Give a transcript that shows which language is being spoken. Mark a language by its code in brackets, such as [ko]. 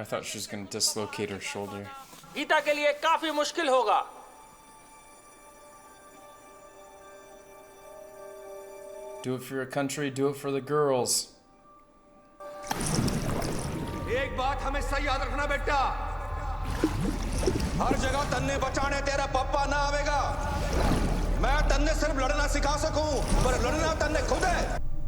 [en] I thought she was going to dislocate her shoulder. [hi] Gita के लिए काफी मुश्किल होगा। [en] Do it for your country, do it for the girls. [hi] एक बात हमेशा याद रखना बेटा, हर जगह तन्ने बचाने तेरा पप्पा ना आवेगा। मैं तन्ने सिर्फ लड़ना सिखा सकूं, पर लड़ना तन्ने खुद है।